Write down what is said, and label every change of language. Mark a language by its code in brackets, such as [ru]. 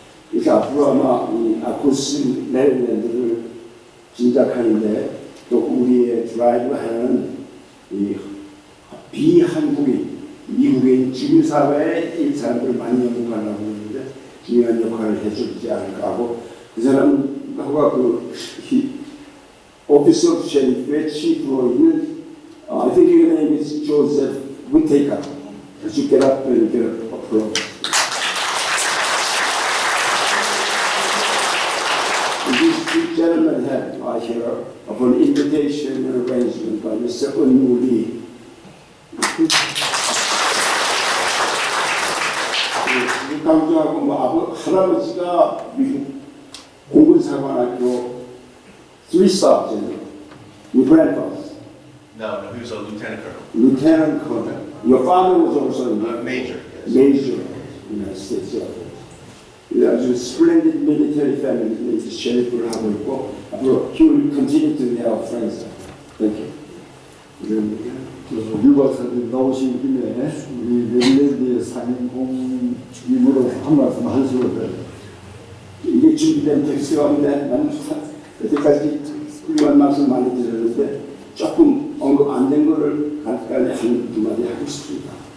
[ko] 그래서 앞으로 아마 이 아쿠스 메릴랜드를 진작하는데 또 우리의 드라이브 하는 이 비한국인, 미국인 주류사회의 이 사람들을 많이 연구하려고 하는데 중요한 역할을 해주지 않을까 하고, 그 사람하고 그 오피스 오브 셰리프의 치프로 있는 [en] I think your name is Joseph Whittaker. Could you get up and get a applause? These two gentlemen are here upon invitation and arrangement by Mr. Eun-woo Lee. [ko] 강조하고 뭐 할아버지가 미국 공군사관학교 3-star general. [en] Your grandfather. No, he was a lieutenant colonel. Lieutenant colonel. Your father was also a Major. Yes. Major United States Air Force. [ko] 아주 [en] splendid military family [ko] 이제 셰리프를 하고 있고 앞으로 [en] he will continue to be our friends. Thank you. [ko] 류 박사님 나오신 김에 우리 메릴랜드의 상임공임으로 한 말씀 하시거든요. 이게 준비된 텍스트가 없는데 나는 여태까지 훌륭한 말씀 많이 드렸는데 조금 언급 안 된 거를 간단히 한 두 마디 하고 싶습니다.